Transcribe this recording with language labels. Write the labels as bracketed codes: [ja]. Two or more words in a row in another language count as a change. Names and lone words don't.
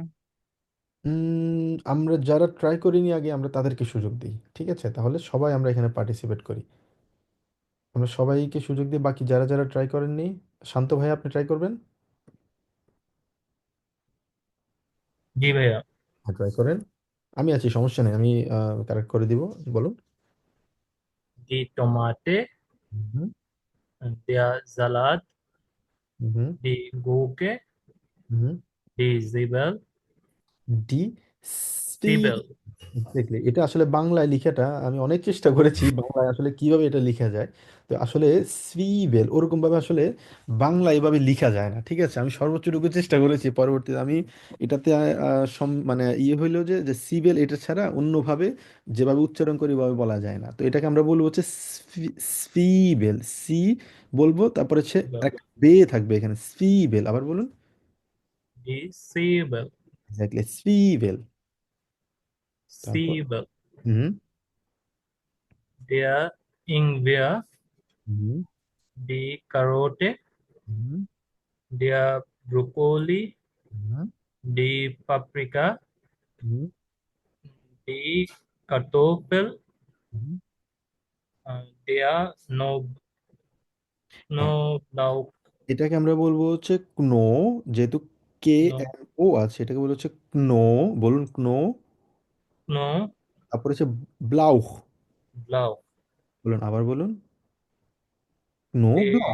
[bn] আমরা যারা ট্রাই করিনি আগে আমরা তাদেরকে সুযোগ দিই, ঠিক আছে, তাহলে সবাই আমরা এখানে পার্টিসিপেট করি, আমরা সবাইকে সুযোগ দিই, বাকি যারা যারা ট্রাই করেননি, শান্ত ভাই আপনি ট্রাই করবেন। জি ভাইয়া। হ্যাঁ, ট্রাই করেন, আমি আছি, সমস্যা নেই, আমি কারেক্ট করে দিব, বলুন। [de] Die Tomate, হুম। der Salat, হুম। die Gurke, হুম। die Zwiebel, ডি সি। Zwiebel, [bn] এক্স্যাক্টলি, এটা আসলে বাংলায় লিখাটা আমি অনেক চেষ্টা করেছি বাংলায় আসলে কিভাবে এটা লেখা যায়। তো আসলে সুইবেল ওরকম ভাবে আসলে বাংলা এভাবে লেখা যায় না, ঠিক আছে। আমি সর্বোচ্চটুকু চেষ্টা করেছি, পরবর্তীতে আমি এটাতে মানে ইয়ে হইলো যে যে সিবেল এটা ছাড়া অন্যভাবে যেভাবে উচ্চারণ করি ওভাবে বলা যায় না। তো এটাকে আমরা বলবো হচ্ছে স্পিবেল। সি বলবো, তারপরে হচ্ছে [de] Zwiebel, [bn] একটা বে থাকবে এখানে, স্পিবেল। আবার বলুন। [de] die Zwiebel, [bn] এক্স্যাক্টলি, স্পিবেল। তারপর [de] Zwiebel, হুম। der Ingwer, হুম। die Karotte, হুম। der Brokkoli, হুম। die Paprika, হুম। die Kartoffel, হুম। der [bn] হ্যাঁ, [de] Knoblauch, [bn] এটাকে আমরা বলবো হচ্ছে ক্নো। যেহেতু কে এন ও আছে, এটাকে বলবো হচ্ছে ক্নো। বলুন ক্নো। তারপর হচ্ছে ব্লাউখ। [de] Knoblauch, [bn] বলুন, আবার বলুন। [de] Kno blauch.